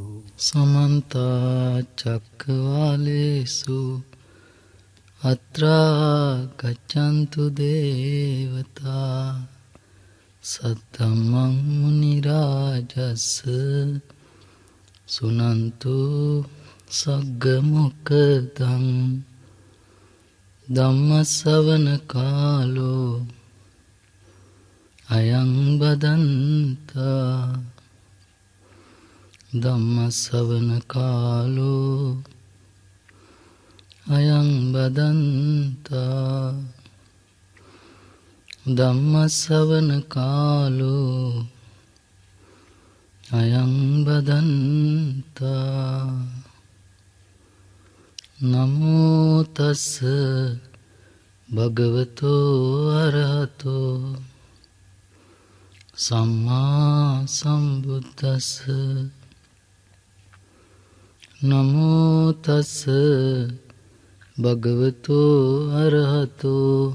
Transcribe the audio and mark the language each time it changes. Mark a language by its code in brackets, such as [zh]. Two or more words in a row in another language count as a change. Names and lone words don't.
[pi] සමන්ත චක්කවාලේසු අත්‍රා ගච්ඡන්තු දේවතා සත්තමං මුනි රාජස්ස සුනන්තු සග්ග මොක්ඛදං ධම්ම ශ්‍රවණ කාලෝ අයං බදන්තා ධම්ම ශ්‍රවණ කාලෝ අයං බදන්තා ධම්මස්සවන කාලෝ අයං බදන්තා නමෝ තස්ස භගවතෝ අරහතෝ සම්මා සම්බුද්දස්ස නමෝ තස්ස භගවතෝ අරහතෝ